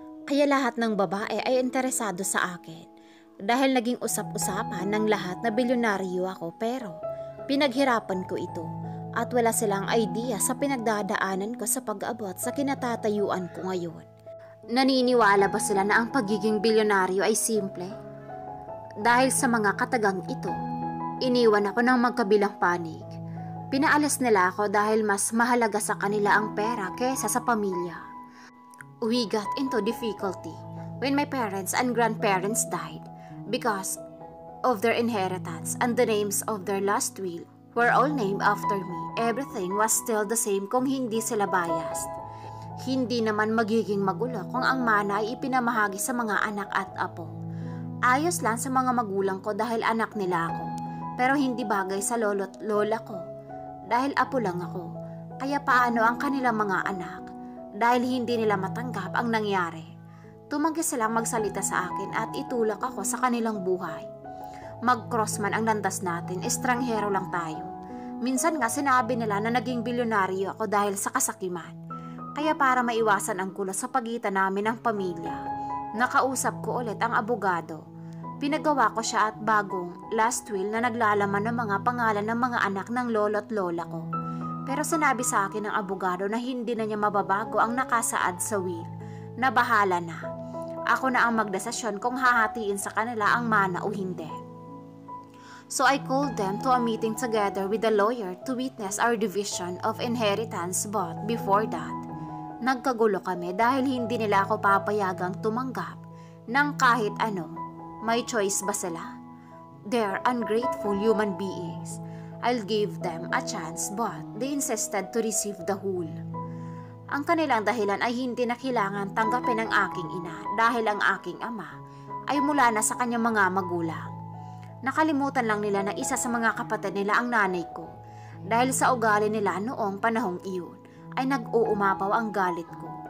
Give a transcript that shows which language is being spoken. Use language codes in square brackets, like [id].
[tl] Kaya lahat ng babae ay interesado sa akin. Dahil naging usap-usapan ng lahat na bilyonaryo ako pero pinaghirapan ko ito at wala silang idea sa pinagdadaanan ko sa pag-abot sa kinatatayuan ko ngayon. Naniniwala ba sila na ang pagiging bilyonaryo ay simple? Dahil sa mga katagang ito, iniwan ako ng magkabilang panig. Pinaalis nila ako dahil mas mahalaga sa kanila ang pera kaysa sa pamilya. [en] We got into difficulty when my parents and grandparents died because of their inheritance and the names of their last will were all named after me. Everything was still the same [tl] kung hindi sila biased. Hindi naman magiging magulo kung ang mana ay ipinamahagi sa mga anak at apo. Ayos lang sa mga magulang ko dahil anak nila ako, pero hindi bagay sa lolo't lola ko dahil apo lang ako. Kaya paano ang kanilang mga anak dahil hindi nila matanggap ang nangyari? Tumanggi silang magsalita sa akin at itulak ako sa kanilang buhay. Mag-cross man ang landas natin, estranghero lang tayo. Minsan nga sinabi nila na naging bilyonaryo ako dahil sa kasakiman. Kaya para maiwasan ang gulo sa pagitan namin ng pamilya, nakausap ko ulit ang abogado. Pinagawa ko siya at bagong last will na naglalaman ng mga pangalan ng mga anak ng lolo't lola ko. Pero sinabi sa akin ng abogado na hindi na niya mababago ang nakasaad sa will, na bahala na. Ako na ang magdesisyon kung hahatiin sa kanila ang mana o hindi. [en] So I called them to a meeting together with the lawyer to witness our division of inheritance, but before that, [tl] nagkagulo kami dahil hindi nila ako papayagang tumanggap ng kahit ano. May choice ba sila? [en] They're ungrateful human beings. I'll give them a chance but they insisted to receive the whole. [tl] Ang kanilang dahilan ay hindi na kailangan tanggapin ng aking ina dahil ang aking ama ay mula na sa kanyang mga magulang. Nakalimutan lang nila na isa sa mga kapatid nila ang nanay ko dahil sa ugali nila noong panahong iyon ay nag-uumapaw ang galit ko.